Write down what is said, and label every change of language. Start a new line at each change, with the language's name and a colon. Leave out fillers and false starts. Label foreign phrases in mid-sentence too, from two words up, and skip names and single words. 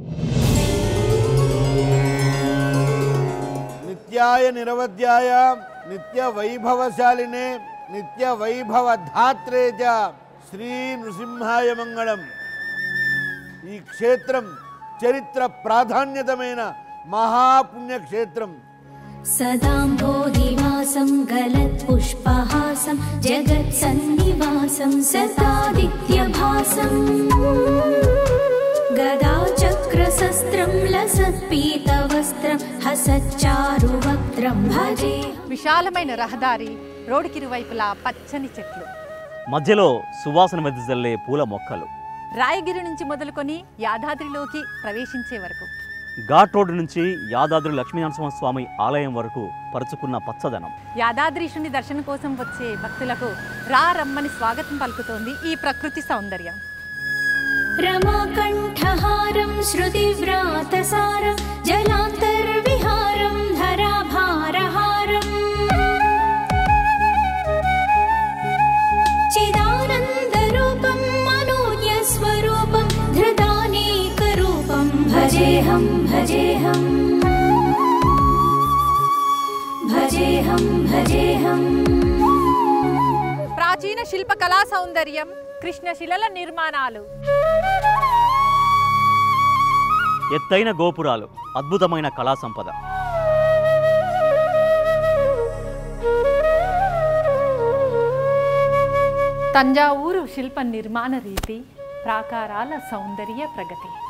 Sanskrit: నిత్యాయ నిరవధ్యాయ నిత్య వైభవశాలినే నిత్య వైభవ ధాత్రే చ శ్రీ నృసింహాయ మంగళం.
Telugu: ఈ క్షేత్రం చరిత్ర ప్రాధాన్యతమైన మహాపుణ్యక్షేత్రం.
Sanskrit: सदाम्भोधिवासं गलत्पुष्पहासं जगत्सन्निवासं सतादित्यभासं गदाचक्रशस्त्रं लसत्पीतवस्त्रं हसच्चारुवक्त्रं भजे.
Telugu: విశాలమైన రహదారి, రోడ్డుకిరువైపులా పచ్చని చెట్లు, మధ్యలో సువాసన వెదజల్లే పూల మొక్కలు, రాయగిరి నుంచి మొదలుకొని యాదాద్రిలోకి ప్రవేశించే వరకు, ఘాట్ రోడ్డు నుంచి యాదాద్రి లక్ష్మీనరసింహస్వామి ఆలయం వరకు పరుచుకున్న పచ్చదనం. యాదాద్రీశుని దర్శనం కోసం వచ్చే భక్తులకు రమ్మని స్వాగతం పలుకుతోంది ఈ ప్రకృతి సౌందర్యం.
Sanskrit: रमाकण्ठहारं श्रुतिव्रातसारं जलान्तर्विहारं धराभारहारं चिदानन्दरूपं मनोज्ञस्वरूपं धृतानेकरूपं भजेऽहं भजेऽहं भजेऽहं भजेऽहं.
Telugu: ప్రాచీన శిల్ప కళా సౌందర్యం, కృష్ణశిలల నిర్మాణాలు, ఎత్తైన గోపురాలు, అద్భుతమైన కళా సంపద. తంజావూరు శిల్ప నిర్మాణ రీతి, ప్రాకారాల సౌందర్య ప్రగతి.